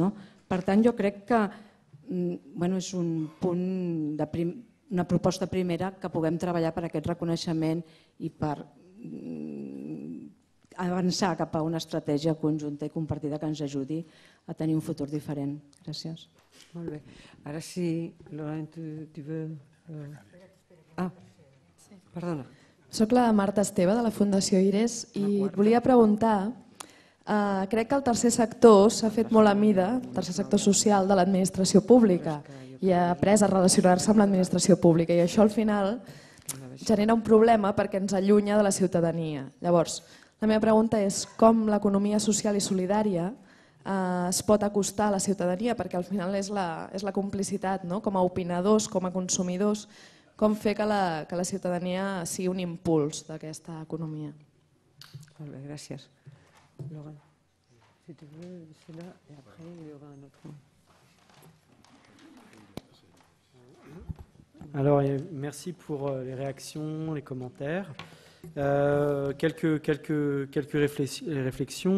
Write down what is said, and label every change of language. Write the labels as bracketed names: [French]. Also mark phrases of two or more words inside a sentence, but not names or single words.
[Catalan] Per tant, jo crec que és un punt una proposta primera que puguem treballar per aquest reconeixement i per avançar cap a una estratègia conjunta i compartida que ens ajudi a tenir un futur diferent. Gràcies. Molt bé. Ara sí, [French] Laurent, tu veux... [Catalan] Ah, perdona. Soc la Marta Esteve, de la Fundació IRES, i et volia preguntar, crec que el tercer sector s'ha fet molt a mida, el tercer sector social de l'administració pública, i ha après a relacionar-se amb l'administració pública, i això al final genera un problema perquè ens allunya de la ciutadania. Llavors, la meva pregunta és com l'economia social i solidària es pot acostar a la ciutadania, perquè al final és la complicitat, no? Com a opinadors, com a consumidors, com fer que la ciutadania sigui un impuls d'aquesta economia. Molt bé, gràcies. [French] Laurent, si tu veux, cela, et après, il y aura un autre. Alors, merci pour les réactions, les commentaires. Quelques réflexions.